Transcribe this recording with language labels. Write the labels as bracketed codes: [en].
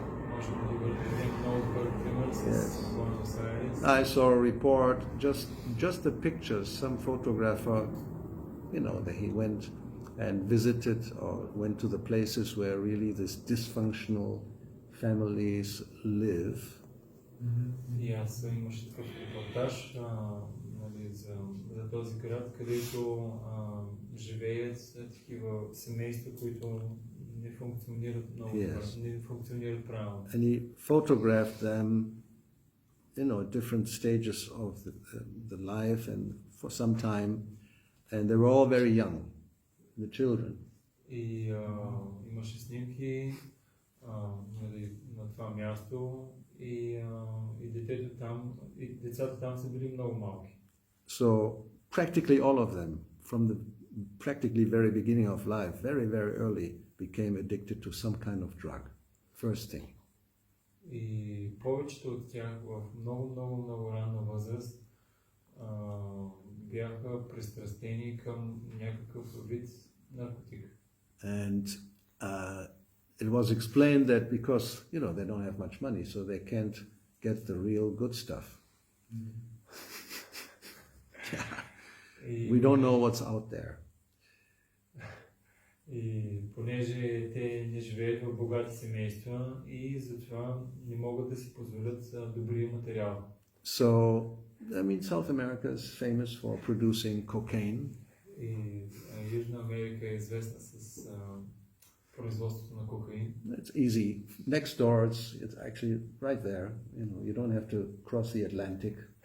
[bg] Може да бъде много добър пример с Буенос Айрес. [en] I saw a report, just the pictures, some photographer, you know, that he went and visited or went to the places where really these dysfunctional families live. [bg] И аз имаше такъв репортаж нали, за този град, където живеят такива семейства, които не функционират много добре, не функционират правилно. [en] And he photographed them, you know, at different stages of the life and for some time, and they were all very young, the children. [bg] И имаше снимки нали, на това място и детето там, и децата там са били много малки. [en] So practically all of them, from the practically very beginning of life, very, very early, became addicted to some kind of drug. First thing. [bg] И повечето от тях в много ранна възраст бяха пристрастени към някакъв вид наркотик. [en] And it was explained that because, you know, they don't have much money, so they can't get the real good stuff. We don't know what's out there. [bg] И понеже те не живеят в богати семейства и затова не могат да си позволят добрия материал. [en] So, I mean, South America is famous for producing cocaine. [bg] И Южна Америка е известна с производството на кокаин. [en] It's easy. Next door, it's actually right there. You know, you don't have to cross the Atlantic.